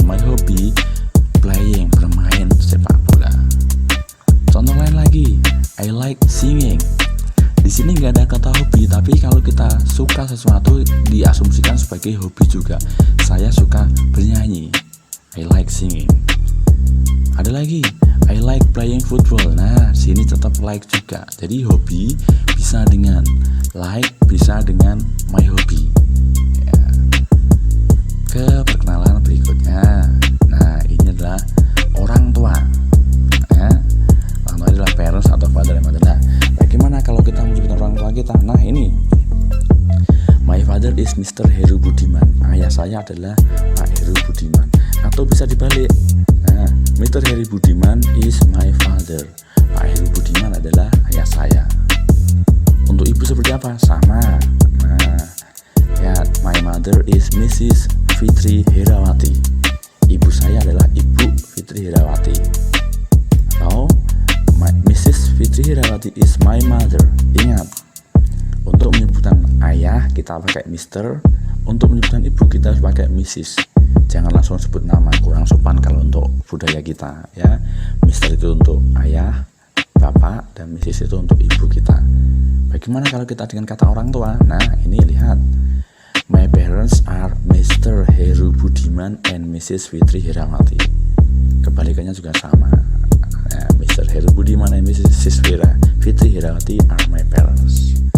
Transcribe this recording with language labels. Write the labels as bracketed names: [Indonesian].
[English] My hobby playing, [Indonesian] bermain sepak bola. Contoh lain lagi, [English] I like singing. [Indonesian] Di sini nggak ada kata hobi, tapi kalau kita suka sesuatu diasumsikan sebagai hobi juga. Saya suka bernyanyi, [English] I like singing. [Indonesian] Ada lagi, [English] I like playing football. [Indonesian] Nah, sini tetap like juga. Jadi hobi bisa dengan like, bisa dengan my hobby ya. Ke perkenalan berikutnya. Nah, ini adalah orang tua ya. Orang tua adalah parents atau [English] father and mother. [Indonesian] Nah, bagaimana kalau kita menyebut orang tua kita? [English] Nah, ini my father is Mr. Heru Budiman. [Indonesian] Ayah saya adalah Pak Heru Budiman. Atau bisa dibalik. Nah, Mr. [English] Heru Budiman is my father. [Indonesian] Pak Heru Budiman adalah ayah saya. Untuk ibu seperti apa? Sama. Nah, ya, [English] my mother is Mrs. Fitri Herawati. [Indonesian] Ibu saya adalah Ibu Fitri Herawati. Atau Mrs. Fitri Herawati [English] is my mother. [Indonesian] Ingat, untuk menyebutkan ayah kita pakai Mr. Untuk menyebutkan ibu kita harus pakai Mrs. Jangan langsung sebut nama, kurang sopan kalau untuk budaya kita ya. Mr. itu untuk ayah, bapak, dan Mrs. itu untuk ibu kita. Bagaimana kalau kita dengan kata orang tua? Nah, ini lihat. [English] My parents are Mr. Heru Budiman and Mrs. Fitri Herawati. [Indonesian] Kebalikannya juga sama. [English] Nah, Mr. Heru Budiman and Mrs. Fitri Herawati are my parents.